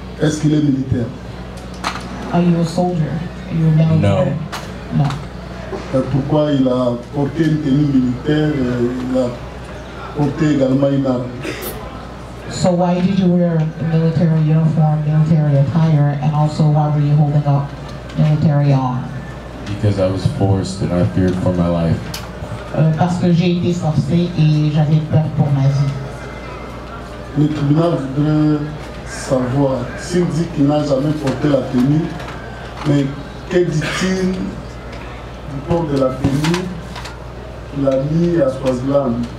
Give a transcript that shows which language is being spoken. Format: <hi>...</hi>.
<fr>Est-ce qu'il est militaire?</fr> <en>Are you a soldier? Are you a military? No. No.</en> <fr>Pourquoi il a porté une tenue militaire et il a porté également une arme?</fr> <en>So why did you wear a military uniform, military attire, and also why were you holding up military arm? Because I was forced and I feared for my life.</en> <fr>Parce que j'ai été forcé et j'avais peur pour ma vie. Le tribunal voudrait savoir, s'il dit qu'il n'a jamais porté la tenue, mais que dit-il du port de la tenue qu'il a mis à Swaziland?</fr>